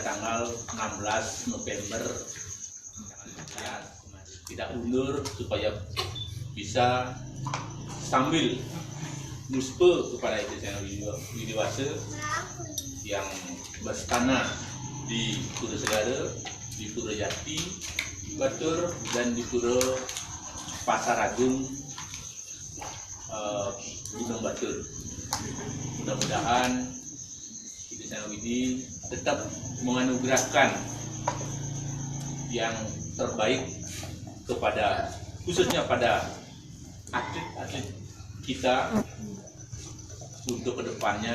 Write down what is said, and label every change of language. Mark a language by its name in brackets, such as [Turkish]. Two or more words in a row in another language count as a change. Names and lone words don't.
[Indonesian] tanggal 16 November ya, tidak undur supaya bisa sambil muspe kepada Edi Seno Widiwasa yang berstana di Pura Segara, di Pura Jati, Batur, dan di Pura Pasar Agung Gunung Batur. Mudah-mudahan Edi Seno Widi tetap menganugerahkan yang terbaik kepada khususnya pada atlet-atlet kita untuk kedepannya.